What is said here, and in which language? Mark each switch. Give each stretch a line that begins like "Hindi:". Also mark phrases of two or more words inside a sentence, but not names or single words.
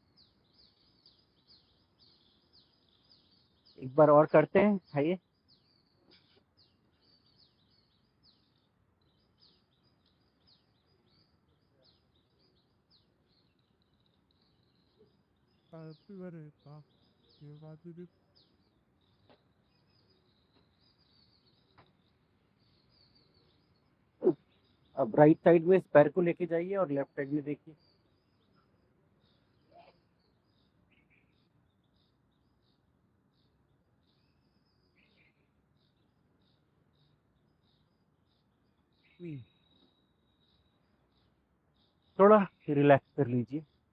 Hindi: एक बार और करते हैं, आइए। Partireta, que va a अब
English: right side
Hindi: में इस पैर को लेके जाइए और
English: left side
Hindi: में देखिए। थोड़ा रिलैक्स कर लीजिए।